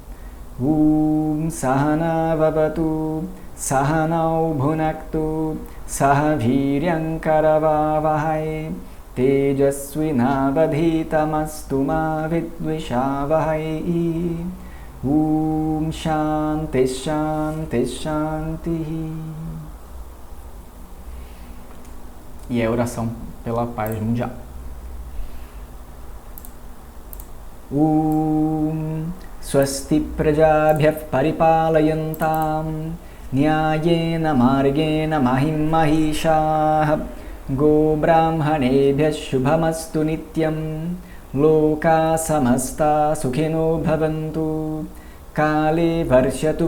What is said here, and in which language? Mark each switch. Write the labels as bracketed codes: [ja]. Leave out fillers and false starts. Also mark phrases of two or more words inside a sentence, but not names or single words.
[sa] Sahana Vavatu Sahanau Bhunaktu Sahaviryam Karavavahai Tejasvinavadhitamastu ma vidvishavahai. Shanti Shanti Shanti. [pt] E é a oração pela paz mundial. [sa] Swasti prajabhyah paripalayantam Nyayena margena mahim mahishah Go brahmanebhyah shubhamastu nityam Loka samasta sukhino bhavantu Kale varshatu